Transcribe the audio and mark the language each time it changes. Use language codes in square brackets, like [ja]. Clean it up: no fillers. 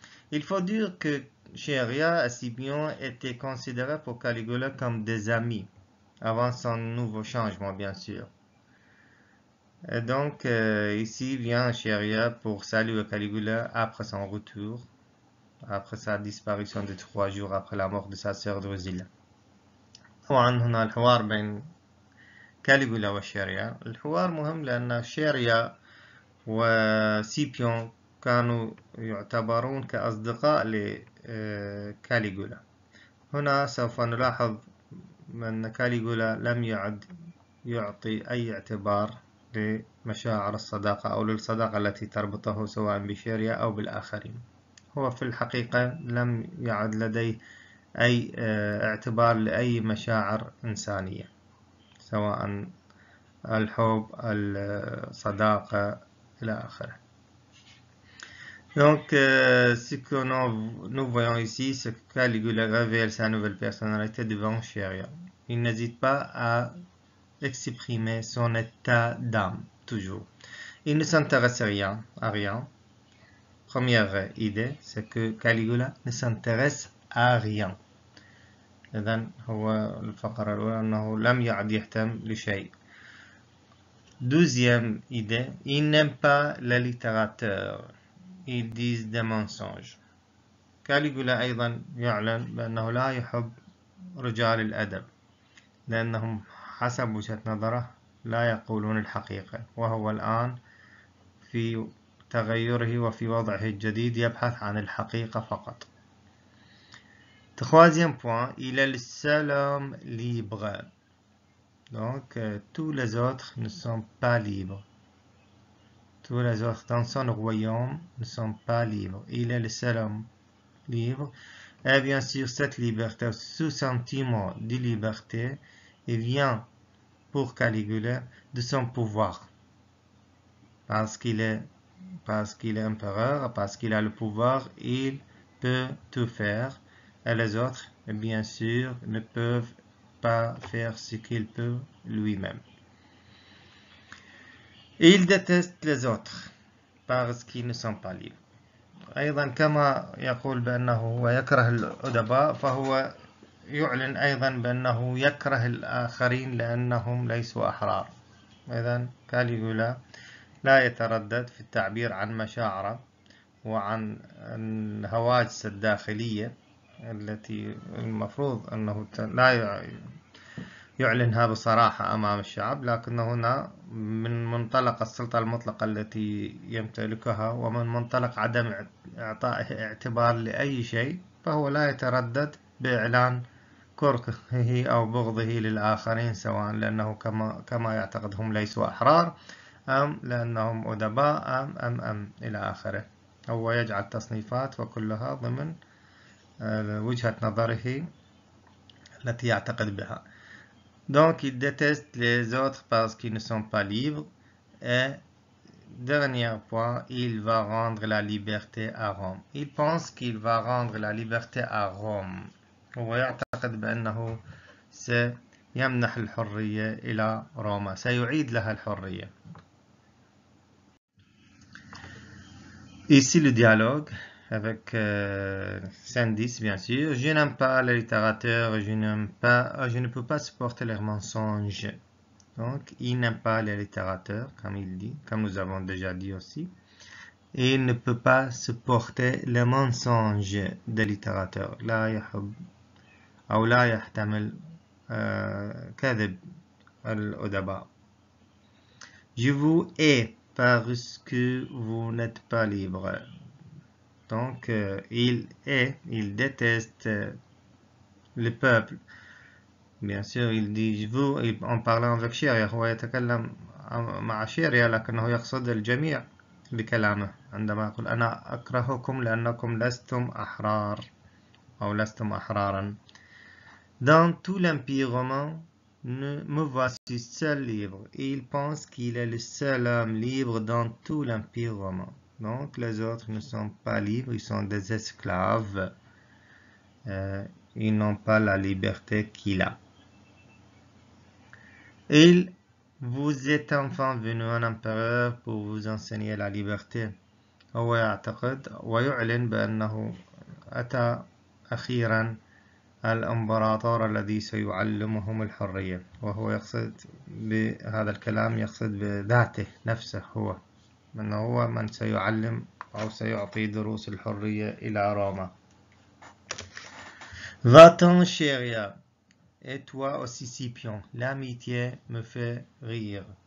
[fr] Il faut dire que Chéria et Scipion étaient considérés pour Caligula comme des amis, avant son nouveau changement bien sûr. Et donc ici vient Chéria pour saluer Caligula après son retour, après sa disparition de 3 jours après la mort de sa sœur Drusilla. [ar] طبعا هنا الحوار بين كاليغولا وشيريا. الحوار مهم لأن شيريا وسيبيون كانوا يعتبرون كأصدقاء لكاليغولا. هنا سوف نلاحظ أن كاليغولا لم يعد يعطي أي اعتبار لمشاعر الصداقة أو للصداقة التي تربطه سواء بشيريا أو بالآخرين. هو في الحقيقة لم يعد لديه أي اعتبار لأي مشاعر إنسانية، سواء الحب، الصداقة إلى آخره. [fr] Donc, ce que nous voyons ici, c'est que Caligula révèle sa nouvelle personnalité devant Chéria. Il n'hésite pas à exprimer son état d'âme, toujours. Il ne s'intéresse à rien. Première idée, c'est que Caligula ne s'intéresse à rien. [ar] إذن هو الفقرة الأولى أنه لم يعد يهتم لشيء. [fr] Deuxième idée, il n'aime pas la littérature. Ils disent des mensonges. [ar] كاليغولا أيضا يعلن بأنه لا يحب رجال الأدب، لأنهم حسب وجهة نظره لا يقولون الحقيقة، وهو الآن في تغيره وفي وضعه الجديد يبحث عن الحقيقة فقط. [fr] Troisième point, il est le seul homme libre. Donc, tous les autres ne sont pas libres. Tous les autres dans son royaume ne sont pas libres. Il est le seul homme libre. Et bien sûr, cette liberté, ce sentiment de liberté, il vient pour Caligula de son pouvoir. Parce qu'il est empereur, parce qu'il a le pouvoir, il peut tout faire. Et les autres, bien sûr, ne peuvent pas faire ce qu'il peut lui-même. Il déteste les autres parce qu'ils ne sont pas libres. [ar] أيضا كما يقول بأنه هو يكره الأدباء، فهو يعلن أيضا بأنه يكره الآخرين لأنهم ليسوا أحرار. إذن كاليغولا لا يتردد في التعبير عن مشاعره وعن الهواجس الداخلية التي المفروض أنه لا يعلنها بصراحة أمام الشعب، لكن هنا من منطلق السلطة المطلقة التي يمتلكها ومن منطلق عدم إعطائه اعتبار لأي شيء، فهو لا يتردد بإعلان كرهه أو بغضه للآخرين، سواء لأنه كما يعتقد هم ليسوا أحرار، أم لأنهم أدباء، أم إلى آخره. هو يجعل تصنيفات وكلها ضمن وجهة نظره التي يعتقد بها. [fr] Donc, il déteste les autres parce qu'ils ne sont pas libres. Et dernier point, il va rendre la liberté à Rome. Il pense qu'il va rendre la liberté à Rome. [ar] هو يعتقد بأنه سيمنح الحرية إلى روما، سيعيد لها الحرية. [fr] Ici le dialogue avec Sandis, bien sûr. Je n'aime pas les littérateurs, je ne peux pas supporter leurs mensonges. Donc, il n'aime pas les littérateurs, comme il dit, comme nous avons déjà dit aussi. Et il ne peut pas supporter les mensonges des littérateurs. [ar] لا يحب أو لا يحتمل كذب الأدباء. [fr] Je vous hais parce que vous n'êtes pas libre. Donc, il déteste le peuple. Bien sûr, il dit vous en parlant avec [ar] شيريا، هو يتكلم مع شيريا لكنه يقصد الجميع بكلامه عندما يقول أنا أكرهكم لأنكم لستم أحرار أو لستم أحرارا. [fr] Dans tout l'Empire romain, me voici seul libre. Et il pense qu'il est le seul homme libre dans tout l'Empire romain. Donc les autres ne sont pas libres, ils sont des esclaves. Ils n'ont pas la liberté qu'il a. Il vous êtes enfin venu un empereur pour vous enseigner la liberté. [ar] هو يعتقد ويعلن بأنه أتى أخيرا الإمبراطور الذي سيعلمهم الحرية، وهو يقصد بهذا الكلام يقصد بذاته نفسه، هو من هو من سيعلم أو سيعطي دروس الحرية إلى روما. [fr] Va-t'en chéria, et toi aussi Scipion, l'amitié me fait rire.